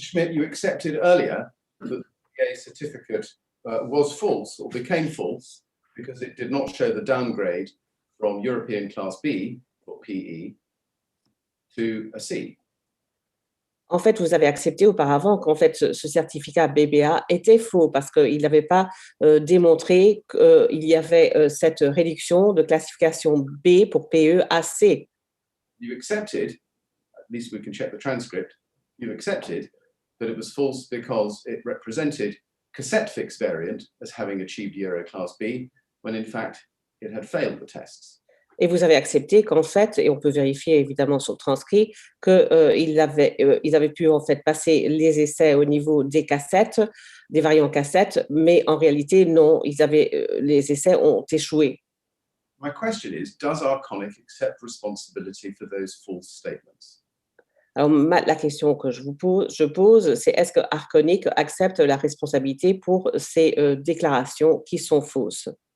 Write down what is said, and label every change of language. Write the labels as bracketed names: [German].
[English] Schmidt, you accepted earlier that the BBA certificate was false or became false because it did not show the downgrade from European Class B, or PE, to a C. [French] En fait, vous avez accepté auparavant qu'en fait, ce certificat BBA était faux parce qu'il n'avait pas démontré qu'il y avait cette réduction de classification B pour PE à C. [English] You accepted, at least we can check the transcript, you accepted that it was false because it represented cassette fixed variant as having achieved Euro Class B, when in fact it had failed the tests. [French] Et vous avez accepté qu'en fait, et on peut vérifier évidemment sur le transcrit, qu'ils avaient pu en fait passer les essais au niveau des cassettes, des variants cassettes, mais en réalité, non, les essais ont échoué. [English] My question is, does Arconic accept responsibility for those false statements? [French] Alors, la question que je pose, c'est est-ce que Arconic accepte la responsabilité pour ces déclarations qui sont fausses?